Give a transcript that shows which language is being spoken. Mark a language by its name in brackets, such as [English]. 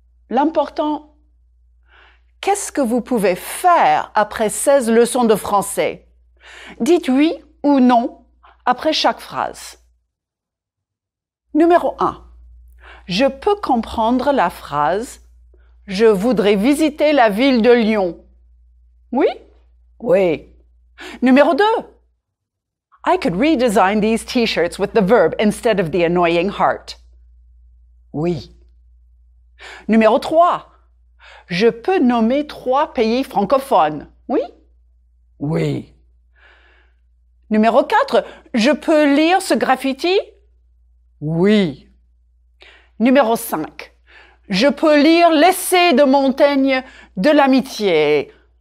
[French] L'important, qu'est-ce que vous pouvez faire après 16 leçons de français? Dites oui ou non après chaque phrase. Numéro 1. Je peux comprendre la phrase « Je voudrais visiter la ville de Lyon ». Oui? Oui. Numéro 2. [English] I could redesign these t-shirts with the verb instead of the annoying heart. [French] Oui. Numéro 3. Je peux nommer 3 pays francophones. Oui? Oui. Numéro 4. Je peux lire ce graffiti? Oui. Numéro 5. Je peux lire l'essai de Montaigne de l'amitié?